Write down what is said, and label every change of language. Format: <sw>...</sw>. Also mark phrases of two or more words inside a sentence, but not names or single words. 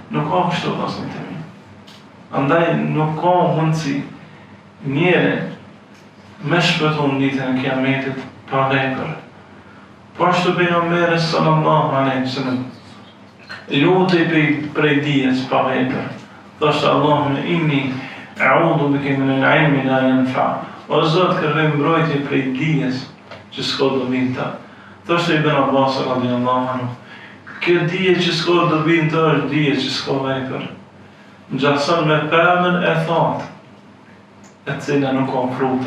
<sq>Nuk ka kështu vllazërit e mi. Andaj nuk ka mundësi njeri me shpëtu në ditën e Kiametit pa vepër. Po ashtu pejgamberi</sq> <ar>صلى الله عليه وسلم</ar> <sq>lutej prej dijes pa vepër.</sq> <ar>Thoshte اللهم إني أعوذ بك من العلم لا ينفع.</ar> <sq>O Zot, kërkoj mbrojtje prej dijes që s'ka dobinë. Thoshte Ibn Abbas</sq> <ar>رضي الله عنه,</ar> <sq>kjo dije që s'ka dobinë të është dije që s'ka vepër. Ngjason me pemën e thatë, e cila nuk ka fruta.</sq>